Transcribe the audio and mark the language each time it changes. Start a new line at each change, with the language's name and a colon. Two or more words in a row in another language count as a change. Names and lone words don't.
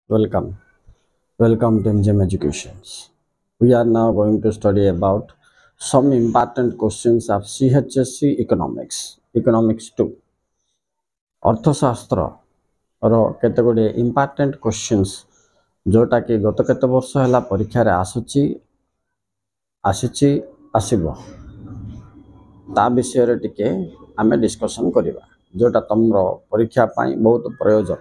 English: Welcome. Welcome to MGM Educations. We are now going to study about some important questions of CHSC Economics. Economics 2.
Odia: ଅର୍ଥଶାସ୍ତ୍ର ର କେତେ ଗୁଡ଼ିଏ
English: important questions
Odia: ଯେଉଁଟାକି ଗତ କେତେ ବର୍ଷ ହେଲା ପରୀକ୍ଷାରେ ଆସିବ ତା ବିଷୟରେ ଟିକେ ଆମେ ଡିସ୍କସନ୍ କରିବା ଯେଉଁଟା ତୁମର ପରୀକ୍ଷା ପାଇଁ ବହୁତ ପ୍ରୟୋଜନ।